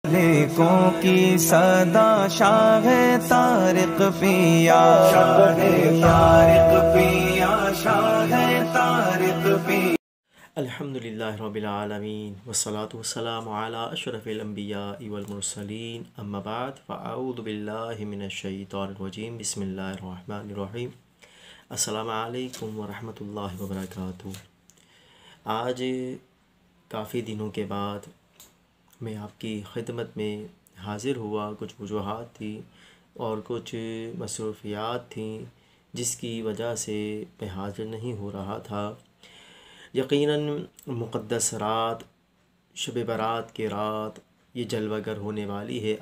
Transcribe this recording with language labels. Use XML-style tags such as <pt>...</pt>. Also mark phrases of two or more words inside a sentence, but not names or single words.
<ur>لیکوں کی صدا شاہ طارق پیا، شاہ طارق پیا، شاہ طارق پیا.</ur> <ar>الحمد لله رب العالمين والصلاة والسلام على أشرف الأنبياء والمرسلين أما بعد فأعوذ بالله من الشيطان الرجيم بسم الله الرحمن الرحيم. السلام عليكم ورحمة الله وبركاته.</ar> <ur>آج کافی دنوں کے بعد میں آپ کی خدمت میں حاضر ہوا. کچھ وجوہات تھی اور کچھ مصروفیات تھی جس کی وجہ سے میں حاضر نہیں ہو رہا تھا. یقیناً مقدس رات شب برات کے رات یہ جلوہ گر ہونے والی ہے.</ur>